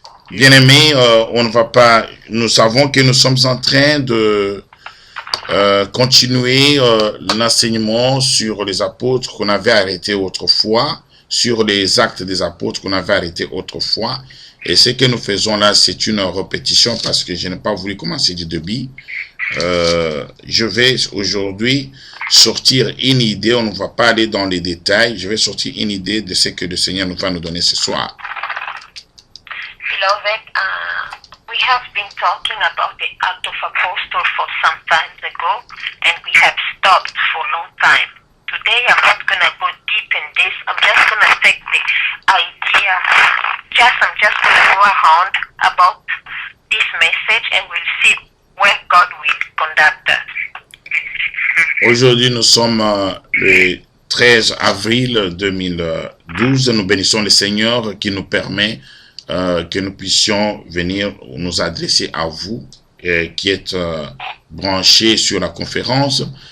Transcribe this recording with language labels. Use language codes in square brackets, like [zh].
[fr] Bien-aimés, nous savons que nous sommes en train de continuer l'enseignement sur les apôtres qu'on avait arrêtés autrefois, sur les actes des apôtres qu'on avait arrêtés autrefois. Et ce que nous faisons là, c'est une répétition parce que je n'ai pas voulu commencer du début. Je vais aujourd'hui sortir une idée, on ne va pas aller dans les détails, je vais sortir une idée de ce que le Seigneur nous va nous donner ce soir. [en] Beloved, we have been talking about the Act of Apostle for some time ago, and we have stopped for a long time. Today, I'm not going to go deep in this. I'm just going to take the idea. I'm just going to go around about this message, and we'll see where God will conduct us. [fr] Aujourd'hui, nous sommes le 13 avril 2012. Nous bénissons le Seigneur qui nous permet que nous puissions venir nous adresser à vous qui êtes branchés sur la conférence